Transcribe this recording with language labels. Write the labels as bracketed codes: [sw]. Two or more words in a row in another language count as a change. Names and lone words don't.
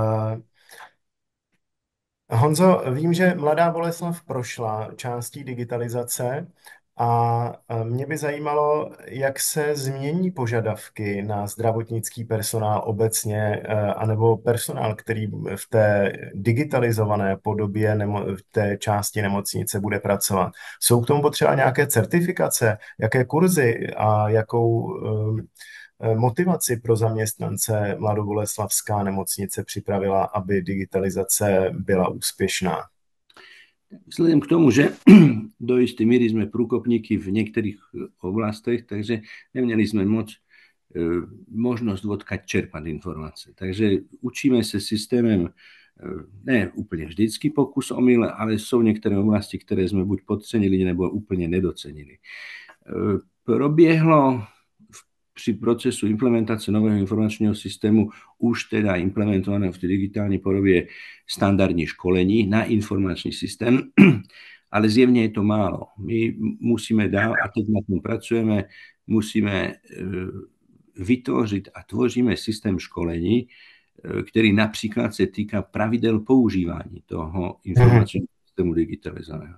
[cs] Honzo, vím, že Mladá Boleslav prošla částí digitalizace a mě by zajímalo, jak se změní požadavky na zdravotnický personál obecně, anebo personál, který v té digitalizované podobě v té části nemocnice bude pracovat. Jsou k tomu potřeba nějaké certifikace, jaké kurzy a jakou motivaci pro zaměstnance Mladoboleslavská nemocnice připravila, aby digitalizace byla úspěšná? [sk] Vzhľadom k tomu, že do istej míry sme průkopníky v niektorých oblastech, takže neměli sme možnosť odkiaľ čerpať informácie. Takže učíme sa systémem ne úplne vždycky pokus omyl, ale sú niektoré oblasti, ktoré sme buď podcenili, nebo úplne nedocenili. [cs] Probiehlo při procesu implementace nového informačního systému už teda implementovaného v té digitální podobě standardní školení na informační systém, ale zjevně je to málo. My musíme dál, a teď na tom pracujeme, musíme vytvořit a tvoříme systém školení, který například se týká pravidel používání toho informačního systému digitalizovaného.